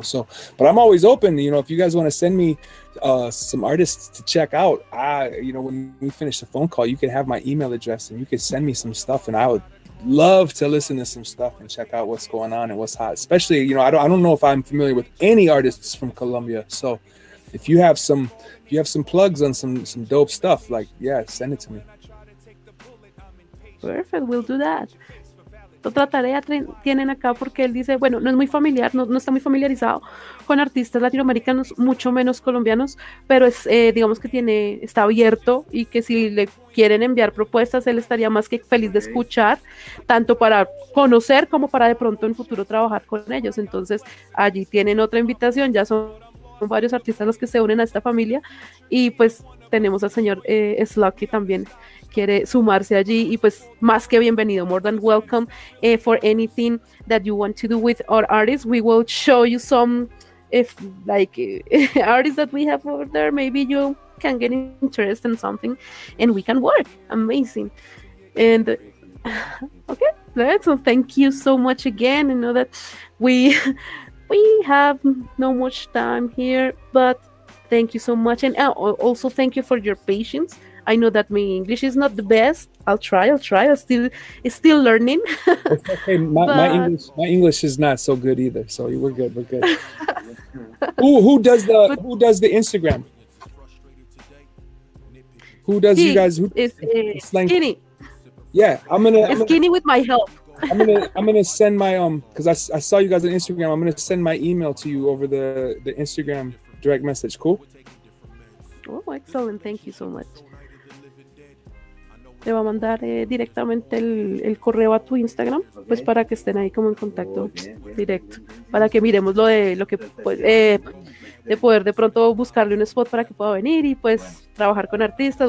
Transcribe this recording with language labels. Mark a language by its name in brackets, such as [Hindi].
[English] So, but I'm always open, you know, if you guys want to send me some artists to check out, you know, when we finish the phone call, you can have my email address and you can send me some stuff, and I would love to listen to some stuff and check out what's going on and what's hot. Especially, you know, I don't know if I'm familiar with any artists from Colombia, so if you have some plugs on some dope stuff, like, yeah, send it to me. Perfect, we'll do that. [Spanish] Otra tarea tienen acá porque él dice, bueno, no es muy familiar, no está muy familiarizado con artistas latinoamericanos, mucho menos colombianos, pero es, digamos que está abierto y que si le quieren enviar propuestas, él estaría más que feliz de escuchar, tanto para conocer como para de pronto en futuro trabajar con ellos. Entonces, allí tienen otra invitación, ya son varios artistas los que se unen a esta familia y pues tenemos al señor Slug que también quiere sumarse allí y pues más que bienvenido, [English] more than welcome for anything that you want to do with our artists. We will show you some artists that we have over there. Maybe you can get interested in something and we can work. Amazing. And okay, so thank you so much again. I know that we have no much time here, but thank you so much, and also thank you for your patience. I know that my English is not the best. I'll try. I'm still learning. It's okay. My English is not so good either. So we're good. Who does the Instagram? Who does you guys? Slang? Skinny. Yeah, Skinny with my help. I'm gonna send my because I saw you guys on Instagram. I'm gonna send my email to you over the Instagram direct message. Cool. Oh, excellent. Thank you so much. [Spanish] Te va a mandar directamente el correo a tu Instagram, pues para que estén ahí como en contacto directo, para que miremos lo que de poder de pronto buscarle un spot para que pueda venir y pues trabajar con artistas.